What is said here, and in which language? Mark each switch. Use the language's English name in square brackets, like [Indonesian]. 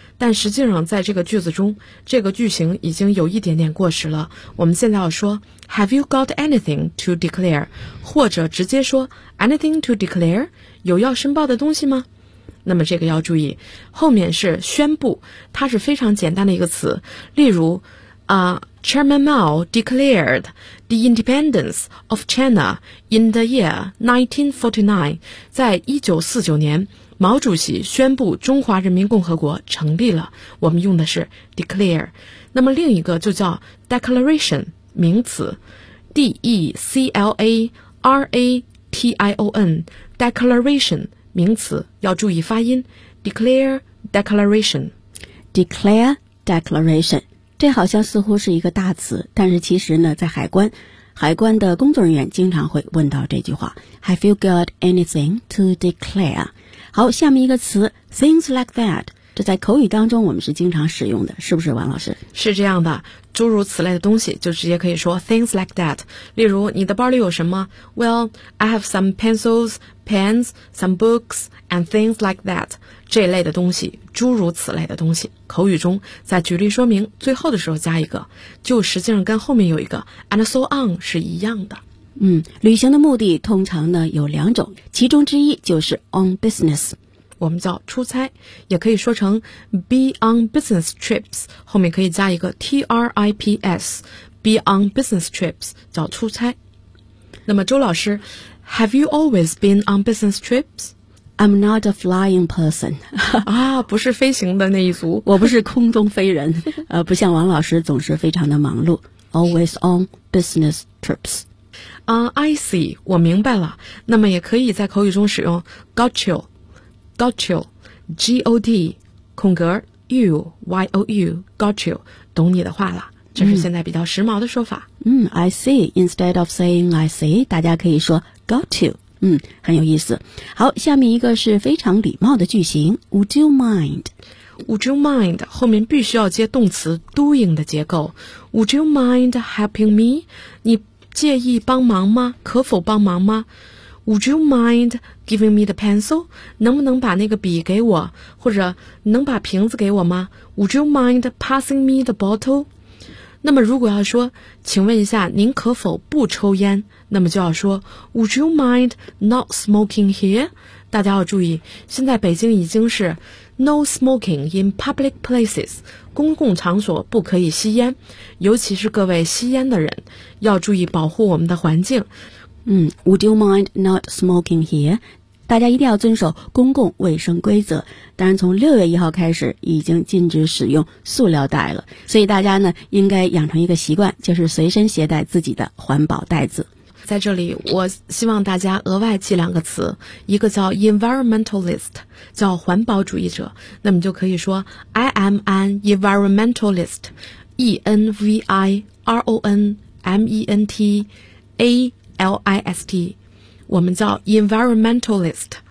[Chinese] 但实际上在这个句子中这个句型已经有一点点过时了，我们现在要说 [English] Have you got anything to declare？ [Chinese] 或者直接说 [English] Anything to declare？ [Chinese] 有要申报的东西吗？那么这个要注意，后面是宣布，它是非常简单的一个词。 [English] 例如Chairman Mao declared the independence of China in the year 1949. [Chinese] 在1949年，毛主席宣布中华人民共和国成立了。我们用的是 declare。那么另一个就叫 declaration， 名词 ，declaration， declaration， 名词，要注意发音 ，declare declaration， [English] declare declaration。 [Chinese] 这好像似乎是一个大词，但是其实呢在海关的工作人员经常会问到这句话 [English] Have you got anything to declare？ [Chinese] 好，下面一个词 [English] things like that， [Chinese] 这在口语当中我们是经常使用的，是不是王老师？是这样的，诸如此类的东西就直接可以说 [English] things like that。 [Chinese] 例如你的包里有什么？ [English] Well, I have some pencils, pens, some books and things like that。 [Chinese] 这类的东西，诸如此类的东西，口语中在举例说明最后的时候加一个，就实际上跟后面有一个 [English] and so on [Chinese] 是一样的。旅行的目的通常呢有两种，其中之一就是 on business，我们叫出差，也可以说成 [English] be on business trips， [Chinese] 后面可以加一个 trips， be on business trips 叫出差。那么周老师， [English] Have you always been on business trips？ I'm not a flying person. [Chinese] 啊，不是飞行的那一族。我不是空中飞人。不像王老师总是非常的忙碌。 [English] Always on business trips. I see. [Chinese] 我明白了。那么也可以在口语中使用 got you. [English] Got you. G-O-D. [Chinese] 空格 [English] you. Y-O-U. Got you. [Chinese] 懂你的话了。这是现在比较时髦的说法。 [English] I see. Instead of saying I see, [Chinese] 大家可以说 [English] got you. [Chinese] 很有意思。好，下面一个是非常礼貌的句型 Would you mind? [English] Would you mind? [Chinese] 后面必须要接动词 doing 的结构。 [English] Would you mind helping me? [Chinese] 你介意帮忙吗？可否帮忙吗？ [English] Would you mind giving me the pencil? [Chinese] 能不能把那个笔给我？或者能把瓶子给我吗？ [English] Would you mind passing me the bottle? [Chinese] 那么如果要说请问一下您可否不抽烟，那么就要说 [English] Would you mind not smoking here? [Chinese] 大家要注意，现在北京已经是 [English] No smoking in public places， [Chinese] 公共场所不可以吸烟，尤其是各位吸烟的人要注意保护我们的环境。 [English] Would you mind not smoking here? [Chinese] 大家一定要遵守公共卫生规则，当然从6月1号开始已经禁止使用塑料袋了，所以大家呢应该养成一个习惯，就是随身携带自己的环保袋子。在这里我希望大家额外记两个词，一个叫 environmentalist， 叫环保主义者，那么就可以说 [English] I am an environmentalist， [Chinese] environmentalist， 我们叫 environmentalist